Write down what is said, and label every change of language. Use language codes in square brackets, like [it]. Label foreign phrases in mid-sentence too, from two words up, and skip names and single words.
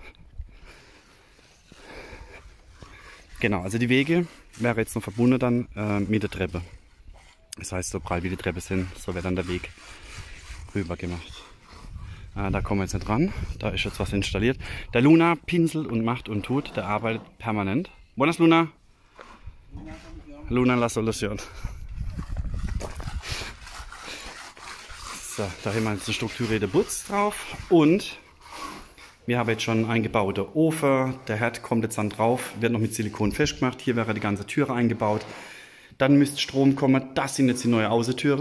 [de] Genau, also die Wege wäre jetzt noch verbunden dann mit der Treppe. Das heißt, so breit wie die Treppe sind, so wird dann der Weg rüber gemacht. Da kommen wir jetzt nicht ran, da ist jetzt was installiert. Der Luna pinselt und macht und tut, der arbeitet permanent. [es] Buenas, Luna. Luna la solución. [de] So, da haben wir jetzt eine strukturierte Putz drauf und wir haben jetzt schon einen eingebauten Ofen. Der Herd kommt jetzt dann drauf, wird noch mit Silikon festgemacht. Hier wäre die ganze Türe eingebaut. Dann müsste Strom kommen. Das sind jetzt die neue Außentüre.